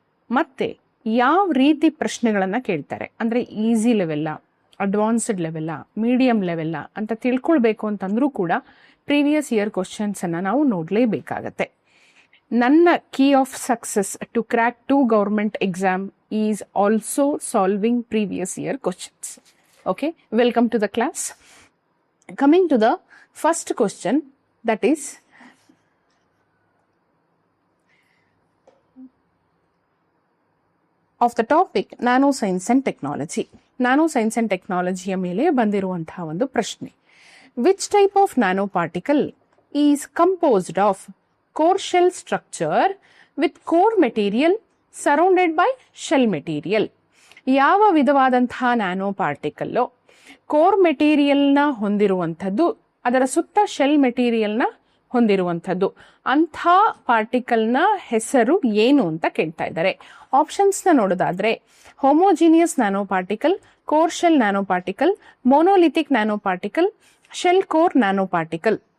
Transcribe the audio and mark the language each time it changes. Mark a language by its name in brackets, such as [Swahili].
[Kannada] ಮತ್ತೆ ಯಾವ ರೀತಿ ಪ್ರಶ್ನೆಗಳನ್ನು ಕೇಳ್ತಾರೆ ಅಂದರೆ ಈಸಿ ಲೆವೆಲ್ಲ, ಅಡ್ವಾನ್ಸ್ಡ್ ಲೆವೆಲ್ಲ, ಮೀಡಿಯಂ ಲೆವೆಲ್ಲ ಅಂತ ತಿಳ್ಕೊಳ್ಬೇಕು ಅಂತಂದ್ರೂ ಕೂಡ ಪ್ರೀವಿಯಸ್ ಇಯರ್ ಕ್ವಶನ್ಸನ್ನು ನಾವು ನೋಡಲೇಬೇಕಾಗತ್ತೆ. ನನ್ನ [English] Key of success to crack 2 government exam is also solving previous year questions. Okay, welcome to the class. Coming to the first question, that is of the topic nanoscience and technology. [Kannada] Nanoscience and technology ಮೇಲೆ ಬಂದಿರುವಂತಹ ಒಂದು ಪ್ರಶ್ನೆ. [English] Which type of nanoparticle is composed of core shell structure with core material surrounded by shell material? [Kannada] ಯಾವ ವಿಧವಾದಂತಹ nano particle core ಮೆಟೀರಿಯಲ್ನ ಹೊಂದಿರುವಂಥದ್ದು, ಅದರ ಸುತ್ತ shell ಮೆಟೀರಿಯಲ್ನ ಹೊಂದಿರುವಂಥದ್ದು, ಅಂಥ ಪಾರ್ಟಿಕಲ್ನ ಹೆಸರು ಏನು ಅಂತ ಕೇಳ್ತಾ ಇದ್ದಾರೆ. ಆಪ್ಷನ್ಸ್ನ ನೋಡೋದಾದ್ರೆ homogeneous nano particle, core shell nano particle, monolithic nano particle, shell core nano particle.